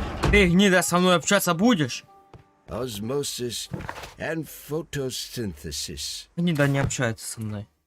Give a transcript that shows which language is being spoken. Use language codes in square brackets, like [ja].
[ru] Ты, гнида, со мной общаться будешь? [en] Osmosis and photosynthesis. [ru] Гнида не общается со мной.